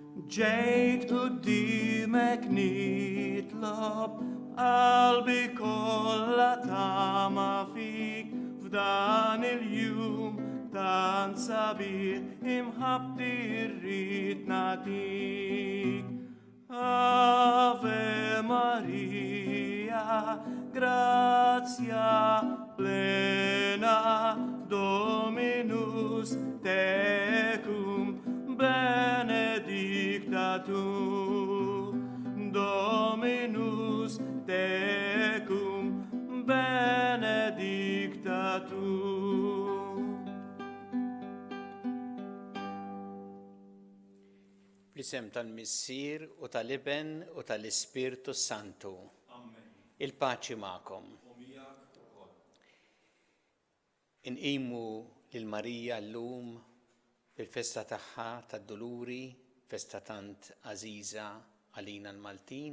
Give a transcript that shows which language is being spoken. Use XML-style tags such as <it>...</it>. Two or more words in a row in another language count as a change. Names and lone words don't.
<mt>ġejt qudiemek nitlob qalbi kollha tama fik f'dan il-jum tant sabiħ imħabti rrid nagħtik.</mt> <la>Ave Maria, grazia plena, Dominus tecum, benedicta tu. Dominus tecum, benedicta tu.</la> <mt>Bl-isem tal-Missier u tal-Iben u tal-Ispirtu Santu. Amen. Il-paċi magħkom. Inqimu lil Marija llum fil-festa tagħha tad-Duluri, festa tant għażiża għalina l-Maltin.</mt>